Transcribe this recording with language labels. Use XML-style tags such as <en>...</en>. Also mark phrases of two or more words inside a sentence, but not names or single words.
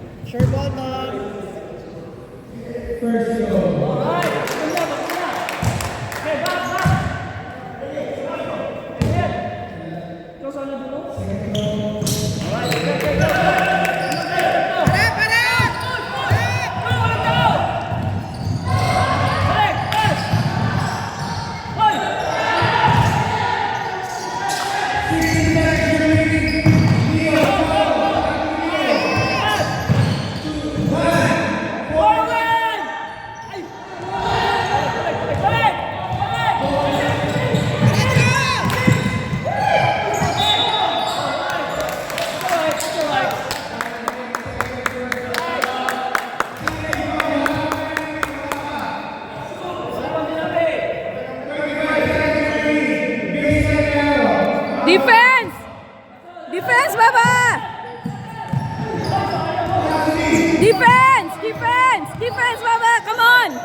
<en>Sure ball, Tom. Alright,</en> <tl>maganda, maganda.</tl> <en>Okay, back, back.</en> <tl>Ayan. Ikaw sana dulo?</tl> <en>Alright, okay, go, go.</en> <tl>Para, para!</tl> <en>Go, go! Balik, pass. Hoy! Forward! Ay!</en> <tl>Balik, balik, balik! Balik!</tl> <en>Alright, alright. Defense! Defense, Baba! Defense! Defense! Defense, Baba! Come on!</en>